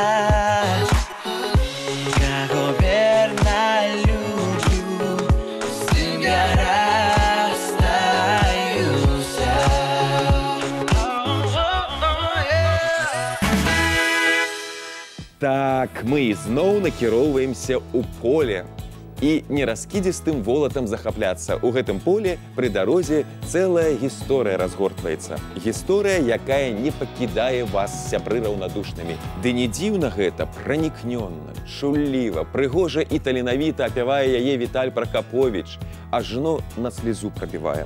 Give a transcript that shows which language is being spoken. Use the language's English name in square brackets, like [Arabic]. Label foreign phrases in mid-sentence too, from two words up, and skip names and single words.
[Russian] Кого верно люблю, с ним я расстаюсь. [Belarusian] Так, мы ізноў накіроўваемся ў поле. І нераскідзістым волатам захапляцца. У гэтым поле пры дарозе цэлая гісторыя разгортваецца. Гісторыя, якая не пакідае вас, сябры раўнадушнымі. Ды не дзіўна гэта, пранікнённа, чулліва, прыгожа і таленавіта апявае яе Віталь Пракаповіч, ажно на слезу прабівае.